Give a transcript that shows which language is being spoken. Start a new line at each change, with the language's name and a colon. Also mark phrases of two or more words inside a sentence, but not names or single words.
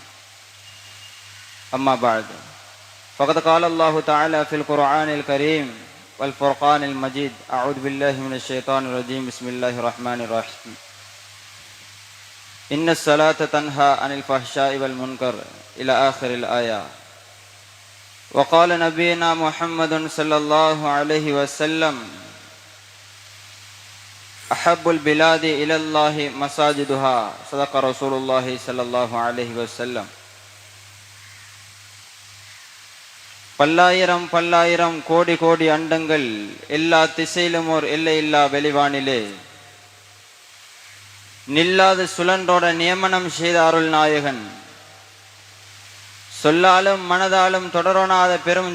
Arabic: أما بعد فقد قال الله تعالى في القرآن الكريم والفرقان المجيد أعوذ بالله من الشيطان الرجيم بسم الله الرحمن الرحيم إن الصلاة تنهى عن الفحشاء والمنكر إلى آخر الآية وقال نبينا محمد صلى الله عليه وسلم أحب البلاد إلى الله مساجدها صدق رسول الله صلى الله عليه وسلم
Tamil: பல்லாயிரம் பல்லாயிரம் கோடி கோடி அண்டங்கள் எல்லா திசையிலும் ஓர் எல்லை இல்லா வெளிவானிலே நில்லாது சுழன்றோட நியமனம் செய்த அருள் நாயகன் சொல்லாலும் மனதாலும் தொடரோனாத பெரும்